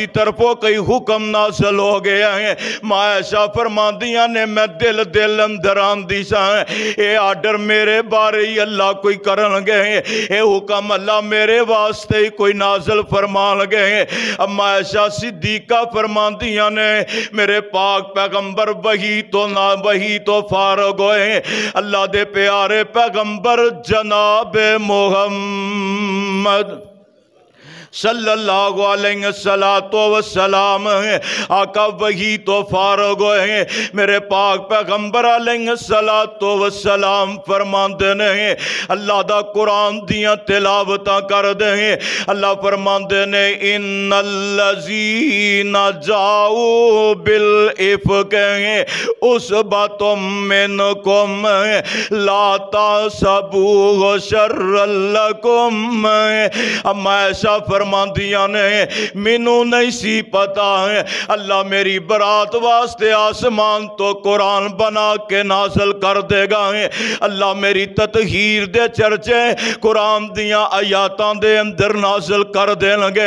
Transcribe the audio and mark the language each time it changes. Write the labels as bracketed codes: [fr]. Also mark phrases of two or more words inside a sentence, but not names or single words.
[pa] طرفوں کوئی حکم نازل ہو گیا ہے ماں عائشہ فرمان دیاں نے میں دل اندران دی سا اے آرڈر میرے بارے ہی اللہ کوئی کرن گئے اے حکم اللہ میرے واسطے ہی کوئی نازل فرمان گئے اما عائشہ صدیقہ فرمان دیاں نے میرے پاک پیغمبر وہی تو فارغ ہوئے اللہ دے پیارے پیغمبر جناب محمد [ar] صلى الله عليه وسلم [pa] آقا وہی تو فارغ ہوئے میرے پاک پیغمبر [ar] عليه وسلم [pa] فرماندے نے اللہ دا قرآن دیاں تلاوتاں کر دے اللہ فرماندے نے [ar] إن الذين جاءوا بالإفك عصبة منكم لا تحسبوه شرا لكم. [pa] اماں ایسا فرماندیاں نے مینوں نہیں سی پتا ہے اللہ میری برات واسطے آسمان توں قرآن بنا کے نازل کر دیگا ہے. اللہ میری تطہیر دے چرچے قرآن دیاں آیتاں دے اندر نازل کر دینگے.